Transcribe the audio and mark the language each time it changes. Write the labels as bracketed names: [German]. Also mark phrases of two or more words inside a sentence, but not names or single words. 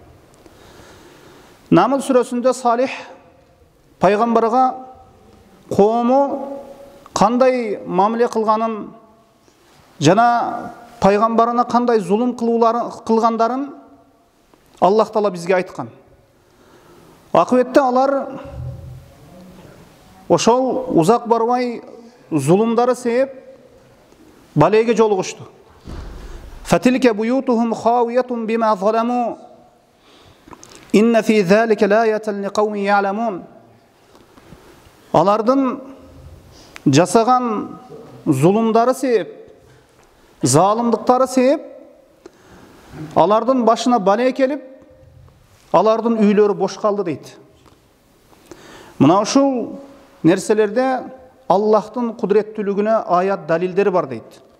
[Kyrgyz] Намл сүрөсүндө Салих пайгамбарга коому кандай мамиле кылганын жана пайгамбарына кандай зулум кылгандарын Аллах Таала бизге айткан. Акыбетте алар ошол узак барбай зулумдары себеп балеге жолугушту. [Arabic] فتلك بيوتهم خاوية بما ظلموا إن في ذلك لآية لقوم يعلمون. [Kyrgyz] Алардын жасаган зулумдары себеп, залымдыктары себеп алардын башына бале келип, алардын үйлөрү бош калды дейт. Мына ушул нерселерде Аллахтын кудуреттүүлүгүнө аят далилдери бар дейт.